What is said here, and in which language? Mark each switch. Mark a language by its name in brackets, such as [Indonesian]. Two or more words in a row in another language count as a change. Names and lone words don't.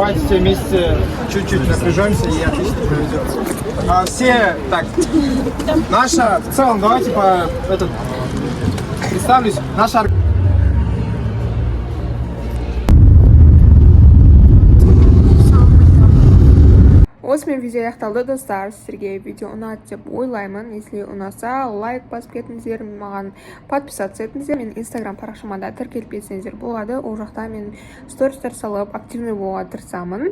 [Russian] Давайте вместе чуть-чуть напряжемся и отлично проведется. Все, так, наша, в целом, давайте представлюсь, наша [Kazakh] Осымен видео аяқталды достар. Сіздерге видео ұнады деп ойлаймын. Если ұнаса, лайк басып кетіңіздер, маған подписаться етіңіздер. Мен инстаграм парақшама да тіркеліп кетсеңіздер болады. Ол жақта мен стористер салып активный болуға тырысамын.